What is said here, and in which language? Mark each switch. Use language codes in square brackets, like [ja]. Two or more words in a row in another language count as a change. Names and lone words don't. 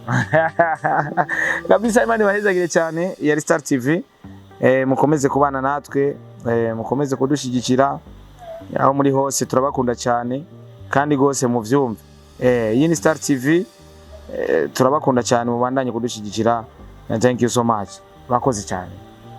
[rn] kabisa Imana ibahezagire cyane ya Star TV mukomeze kubana natwe mukomeze kudushigikira aho muri hose turabakunda cyane kandi gose mu vyumve iyi ni Star TV turabakunda cyane mubandanye kudushigikira [en] thank you so much [rn] bakoze cyane